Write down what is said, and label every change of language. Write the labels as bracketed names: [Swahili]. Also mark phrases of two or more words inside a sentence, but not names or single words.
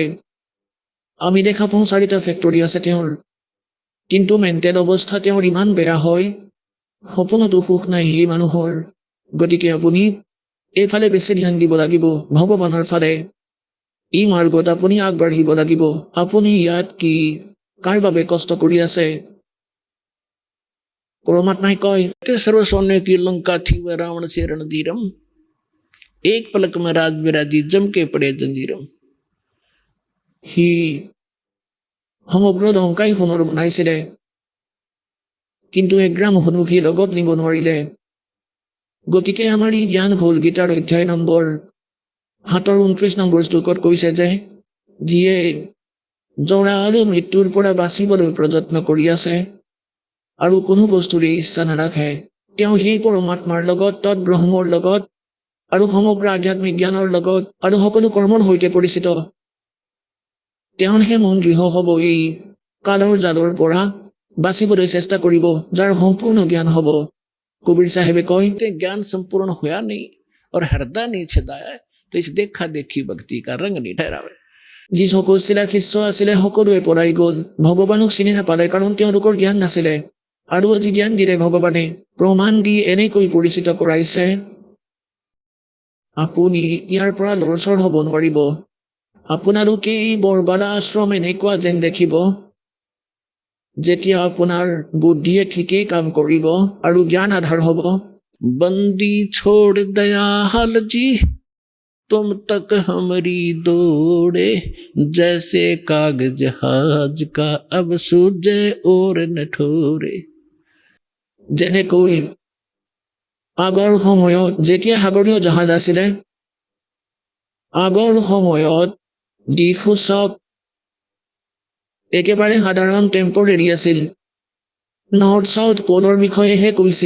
[Assamese] আমি দেখা পাওঁ 4টা ফেক্টৰী আছে তেওঁৰ, কিন্তু মেণ্টেল অৱস্থা তেওঁৰ ইমান বেয়া হয়, সপোনতো সুখ নাই সেই মানুহৰ। গতিকে আপুনি এইফালে বেছি ধ্যান দিব লাগিব, ভগৱানৰ ফালে। এই মাৰ্গত আপুনি আগবাঢ়িব লাগিব। আপুনি ইয়াত কাৰ বাবে কষ্ট কৰি আছে? পৰমাত্মাই কয় [Hindi] ते सर्व सोने की लंका थी वह रावण से रणधीरम, एक पलक में राज विराजी जम के पड़े जंजीरम। [Assamese] সি সমগ্ৰ লংকাই সোণৰ বনাইছিলে, কিন্তু 1 গ্ৰাম সোণো সি লগত নিব নোৱাৰিলে। গতিকে আমাৰ এই জ্ঞান হ'ল গীতাৰ অধ্যায় নম্বৰ 7 29 নম্বৰ শ্লোকত কৈছে যে যিয়ে জৰা আৰু মৃত্যুৰ পৰা বাচিবলৈ প্ৰযত্ন কৰি আছে আৰু কোনো বস্তুৰে ইচ্ছা নাৰাখে, তেওঁ সেই পৰমাত্মাৰ লগত, তৎব্ৰহ্মৰ লগত আৰু সমগ্ৰ আধ্যাত্মিক জ্ঞানৰ লগত আৰু সকলো কৰ্মৰ সৈতে পৰিচিত। তেওঁহে মন দৃঢ় হ'ব, এই কালৰ জালৰ পৰা বাচিবলৈ চেষ্টা কৰিব, যাৰ সম্পূৰ্ণ জ্ঞান হ'ব। কবিৰ চাহেবে কয় [Hindi] ते ज्ञान संपूर्ण होया नहीं और हृदय नहीं छेदाए तो इस देखा देखी भक्ति का रंग नहीं ठहरावे। [Assamese] যিসকল শিষ্য আছিলে সকলোৱে পলাই গ'ল, ভগৱানক চিনি নাপালে কাৰণ তেওঁলোকৰ জ্ঞান নাছিলে। আৰু আজি জ্ঞান দিলে ভগৱানে, প্ৰমাণ দি এনেকৈ পৰিচিত কৰাইছে, আপুনি ইয়াৰ পৰা লৰচৰ হ'ব নোৱাৰিব। আপোনালোকে এই বৰবালা আশ্ৰম এনেকুৱা যেন দেখিব, যেতিয়া আপোনাৰ বুদ্ধিয়ে ঠিকেই কাম কৰিব আৰু জ্ঞান আধাৰ হ'ব। [Hindi] बंदी छोड़ दयाल जी तुम तक हमारी दौड़े, जैसे कागज जहाज का अब सूझे और न ठोरे। [Assamese] যেনেকৈ আগৰ সময়ত যেতিয়া সাগৰীয় জাহাজ আছিলে, আগৰ সময়ত দিশসূচক একেবাৰে সাধাৰণ টেম্পৰেৰী আছিল। [English] north south pole [Assamese] বিষয়েহে কৈছিল।